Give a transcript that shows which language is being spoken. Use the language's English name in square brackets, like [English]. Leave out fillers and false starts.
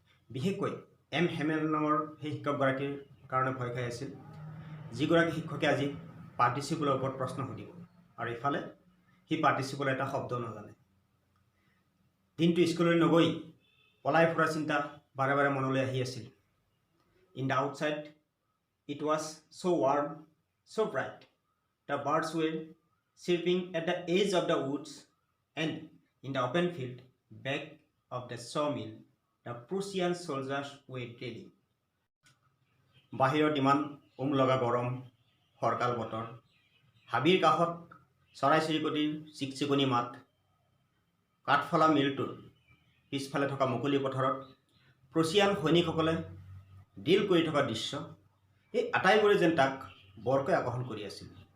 [Assamese] বিশেষকৈ এম হেমেল নামৰ সেই শিক্ষকগৰাকীৰ কাৰণে ভয় খাই আছিল, যিগৰাকী শিক্ষকে আজি পাৰ্টিচিপলৰ ওপৰত প্ৰশ্ন সুধিব আৰু ইফালে সি পাৰ্টিচিপলৰ এটা শব্দ নাজানে। দিনটো স্কুললৈ নগৈ পলাই ফুৰাৰ চিন্তা বাৰে বাৰে মনলৈ আহি আছিল। In the outside [English] it was so warm, so bright. The birds were chirping at the edge of the woods, and in the open field back of the sawmill, the Prussian soldiers were drilling. [Assamese] বাহিৰত ইমান লগা গৰম, ফৰকাল বতৰ, হাবিৰ কাষত চৰাই চিৰিকটিৰ চিকচিকনি মাত, কাঠফলা মিলটোৰ পিছফালে থকা মুকলি পথাৰত প্ৰুছিয়ান সৈনিকসকলে ড্ৰিল কৰি থকা দৃশ্য, এই আটাইবোৰে যেন তাক বৰকৈ আকৰ্ষণ কৰি আছিল।